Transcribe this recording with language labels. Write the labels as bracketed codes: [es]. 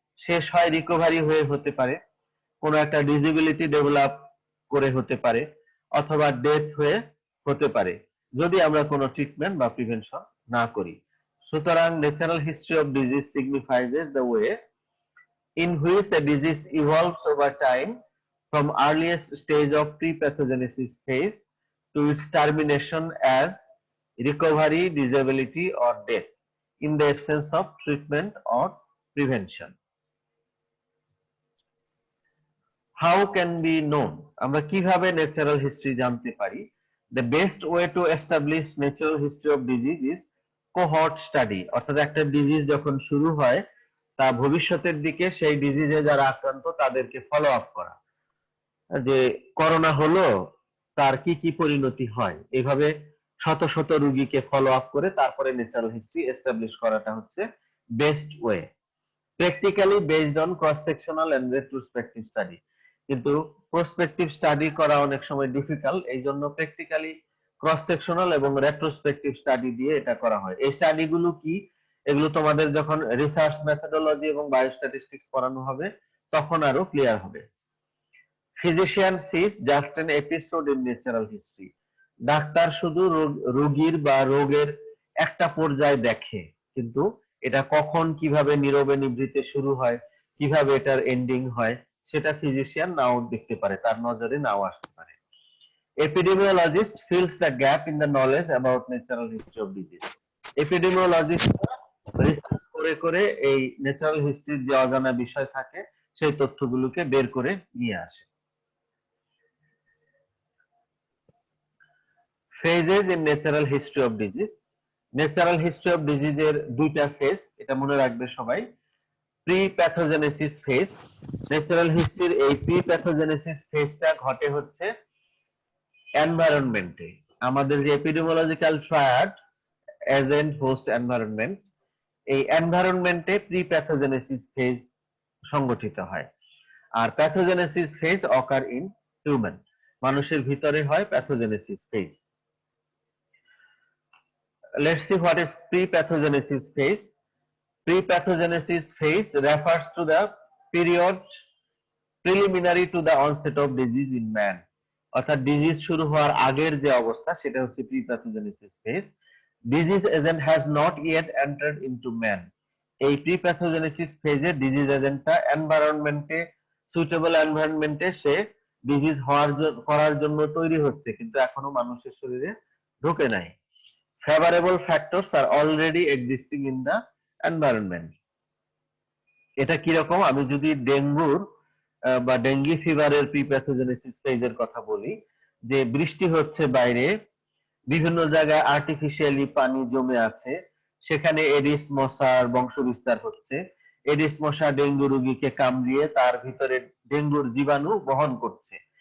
[bn] শেষ হয় রিকভারি হয়ে হতে পারে, কোন একটা ডিসেবিলিটি ডেভেলপ করে হতে পারে, অথবা ডেথ হয়ে হতে পারে, যদি আমরা কোনো ট্রিটমেন্ট বা প্রিভেনশন না করি। [en] সুতরাং natural history of disease signifies the way in which a disease evolves over time from earliest stage of pre-pathogenesis phase to its termination as recovery, disability or death in the absence of treatment or prevention. How can be known? [bn] আমরা কিভাবে natural history জানতে পারি? [en] The best way to establish natural history of disease is cohort study. [bn] অর্থাৎ একটা disease যখন শুরু হয়, তা ভবিষ্যতের দিকে সেই ডিজিজে যারা আক্রান্ত তাদেরকে ফলো আপ করা, যে করোনা হলো তার কি কি পরিণতি হয়, এইভাবে শত শত রোগীকে ফলো আপ করে তারপরে ন্যাচারাল হিস্ট্রি এস্টাবলিশ করাটা হচ্ছে best way. [en] Practically based on cross sectional and retrospective study. [bn] কিন্তু প্রসপেক্টিভ স্টাডি করা অনেক সময় ডিফিকাল্ট, এই জন্য প্র্যাকটিক্যালি ক্রস সেকশনাল এবং রেট্রোস্পেক্টিভ স্টাডি দিয়ে এটা করা হয়। এই স্টাডিগুলো কি, এগুলো তোমাদের যখন রিসার্চ মেথোডোলজি এবং বায়োস্ট্যাটিস্টিক্স পড়ানো হবে তখন আরো ক্লিয়ার হবে। [en] Physician sees just an episode in natural history. [bn] Doctor শুধু রোগীর বা রোগের একটা পর্যায় দেখে, কিন্তু এটা কখন কিভাবে নীরবে নিভৃতে শুরু হয়, কিভাবে এটার এন্ডিং হয়, সেটা ফিজিশিয়ান নাও দেখতে পারে, তার নজরে নাও আসতে পারে। [en] Epidemiologist fills the gap in the knowledge about natural history of disease. [bn] Epidemiologist research করে করে এই ন্যাচারাল হিস্ট্রির যে অজানা বিষয় থাকে সেই তথ্যগুলোকে বের করে নিয়ে আসে। [en] Phases in natural history of disease. [bn] Natural history of ডিজিজের দুইটা ফেজ, এটা মনে রাখবে সবাই। প্রি প্যাথোজেনেসিস ফেজ, ন্যাচারাল হিস্ট্রির এই প্রি প্যাথোজেনেসিস ফেজটা ঘটে হচ্ছে এনভায়রনমেন্টে। আমাদের যে epidemiological triad, agent, host, environment, এই এনভায়রনমেন্টে প্রি প্যাথোজেনেসিস ফেজ সংগঠিত হয়। আর pathogenesis phase [en] occur in human, [bn] মানুষের ভিতরে হয় pathogenesis phase. [en] Let's see what is pre-pathogenesis phase. Pre-pathogenesis phase refers to the period preliminary to the onset of disease in man. [bn] অর্থাৎ disease শুরু হওয়ার আগের যে অবস্থা সেটা হচ্ছে pre-pathogenesis phase. [en] Disease agent has not yet entered into man. [bn] এই pre-pathogenesis phase এ disease এজেন্টটা এনভায়রনমেন্টে, suitable এনভায়রনমেন্টে সে disease করার জন্য তৈরি হচ্ছে, কিন্তু এখনো মানুষের শরীরে ঢোকে নাই। [en] Favorable factors are already existing in the environment. [bn] এটা কিরকম, আমি যদি ডেঙ্গুর বা ডেঙ্গি ফিভারের প্রিপ্যাথোজেনেসিস ফেজের কথা বলি, যে বৃষ্টি হচ্ছে বাইরে, বিভিন্ন জায়গায় আর্টিফিশিয়ালি পানি জমে আছে, সেখানে এডিস মশার বংশবিস্তার হচ্ছে, এডিস মশা ডেঙ্গু রোগীকে কামড়িয়ে তার ভিতরে ডেঙ্গুর জীবাণু বহন করছে।